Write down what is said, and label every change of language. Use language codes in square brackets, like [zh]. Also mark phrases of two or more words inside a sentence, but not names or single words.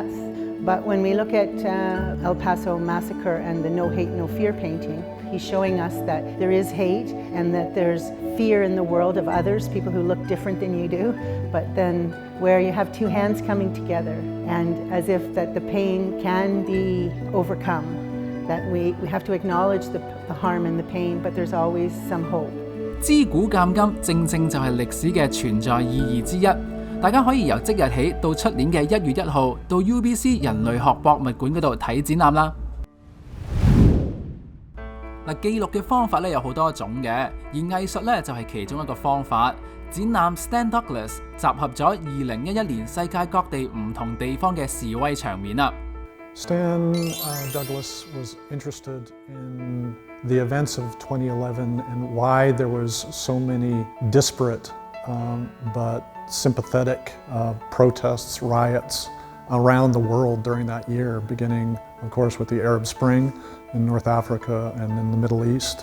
[en] But when we look at El Paso Massacre and the No Hate, No Fear painting, he's showing us that there is hate and that there's fear in the world of others, people who look different than you do, but then where you have two hands coming together and as if that the pain can be overcome, that we have to acknowledge the harm and the pain, but there's always some hope. [yue] 知古鑑今正正就係歷史嘅存在意義之一。大家可以由即日起到出年嘅1月1號到 UBC 人類學博物館嗰度睇展覽啦。嗱，記錄嘅方法咧有好多種嘅，而藝術咧就係其中一個方法。展覽 Stan Douglas 集合咗2011年世界各地唔同地方嘅示威場面啦。 [en] Stan Douglas was interested in the events of 2011 and why there was so many disparate but sympathetic protests, riots around the world during that year, beginning, of course, with the Arab Spring in North Africa and in the Middle East.